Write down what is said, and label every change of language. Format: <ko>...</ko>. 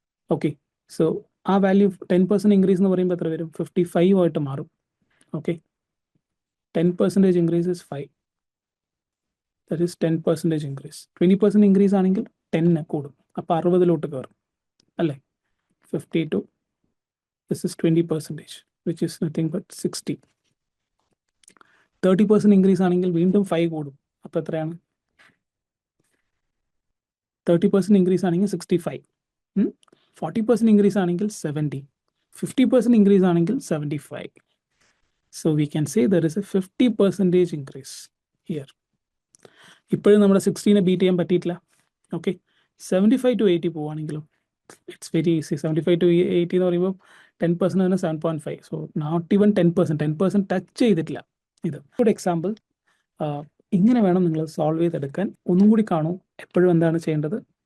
<ml>Okay, so ആ value 10% increase എന്ന് പറയുമ്പോൾ എത്ര വരും? 55 ആയിട്ട് മാറും. Okay, 10% increase is 5.</ml> <en>That is 10% increase.</en> <ml>20% increase ആണെങ്കിൽ 10 കൂടും, അപ്പോൾ 60 കയറും അല്ലേ?</ml> <en>52, this is 20%, which is nothing but 60.</en> <ml>30% increase ആണെങ്കിൽ വീണ്ടും 5 കൂടും, അപ്പോൾ എത്രയാണ്? 30% ഇൻക്രീസ് ആണെങ്കിൽ 65. 40% ഇൻക്രീസ് ആണെങ്കിൽ 70. 50% ഇൻക്രീസ് ആണെങ്കിൽ 75.</ml> <en>So we can say there is a 50% increase here.</en> <ml>ഇപ്പോഴും നമ്മുടെ 16നെ ബീറ്റ് ചെയ്യാൻ പറ്റിയിട്ടില്ല. Okay, 75 to 80 പോവുകയാണെങ്കിലും</ml> <en>It's very easy.</en> <ml>75 to 80 എന്ന് പറയുമ്പോൾ 10% തന്നെ 7.5.</ml> <en>so not even 10%</en> <ml>ടച്ച് ചെയ്തിട്ടില്ല ഇത്. ഒരു എക്സാമ്പിൾ ഇങ്ങനെ വേണം നിങ്ങൾ സോൾവ് ചെയ്തെടുക്കാൻ. ഒന്നും കൂടി കാണൂ. എപ്പോഴും എന്താണ് ചെയ്യേണ്ടത്?</ml>